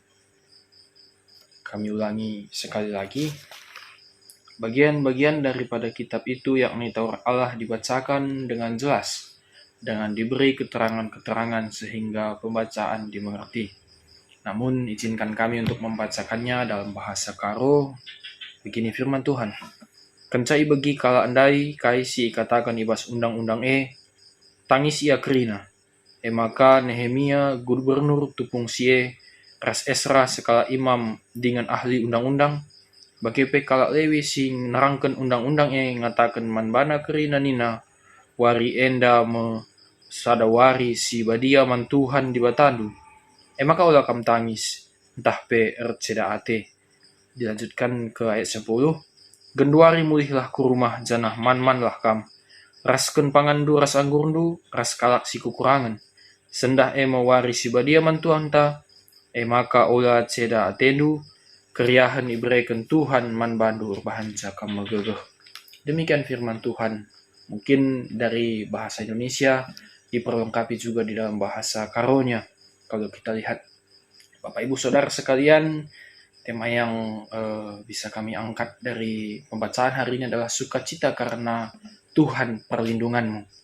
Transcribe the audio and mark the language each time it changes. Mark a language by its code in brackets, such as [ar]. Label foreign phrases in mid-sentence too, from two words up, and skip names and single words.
[id] Kami ulangi sekali lagi. Bagian-bagian daripada kitab itu, yakni Taurat Allah, dibacakan dengan jelas, dengan diberi keterangan-keterangan sehingga pembacaan dimengerti. Namun izinkan kami untuk membacakannya dalam bahasa Karo. Begini firman Tuhan. [btx] Kencai bagi kala andai kaisi katakan ibas undang-undang tangis ia kerina. Maka Nehemia gubernur tupung sie ras Esra sekala imam dengan ahli undang-undang bagi pekala lewi sing nerangkan undang-undang ngatakan manbana kerina nina wari enda me sadawari si badia man Tuhan di batandu. Maka ulah kam tangis entah pe erceda ate. [id] Dilanjutkan ke ayat 10. [btx] Genduari mulihlah ku rumah janah man-man lah kam. Rasken pangandu ras anggurndu ras kalak si kukurangan. Sendah mewari si badia man Tuhan ta. Maka ulah ceda atendu. Keriahan iberikan Tuhan man bandu urbahan jaka megegeh. [id] Demikian firman Tuhan. Mungkin dari bahasa Indonesia diperlengkapi juga di dalam bahasa Karonya. Kalau kita lihat, Bapak Ibu Saudara sekalian, tema yang bisa kami angkat dari pembacaan hari ini adalah sukacita karena Tuhan perlindunganmu.